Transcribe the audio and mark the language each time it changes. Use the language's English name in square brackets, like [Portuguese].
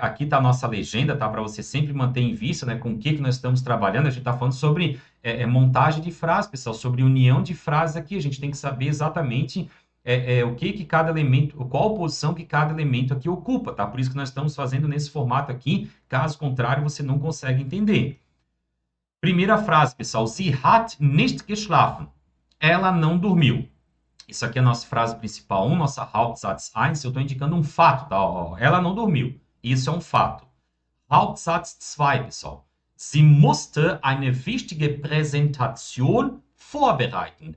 [Portuguese] Aqui está a nossa legenda, tá? Para você sempre manter em vista, né, com o que nós estamos trabalhando. A gente está falando sobre montagem de frases, pessoal, sobre união de frases aqui. A gente tem que saber exatamente o que cada elemento, qual posição que cada elemento aqui ocupa, tá? Por isso que nós estamos fazendo nesse formato aqui. Caso contrário, você não consegue entender. Primeira frase, pessoal. [German] Sie hat nicht geschlafen. [Portuguese] Ela não dormiu. Isso aqui é a nossa frase principal 1, nossa Hauptsatz 1. Eu estou indicando um fato, tá? Ó, ela não dormiu. Isso é um fato. Hauptsatz 2, pessoal. [German] Sie musste eine wichtige Präsentation vorbereiten.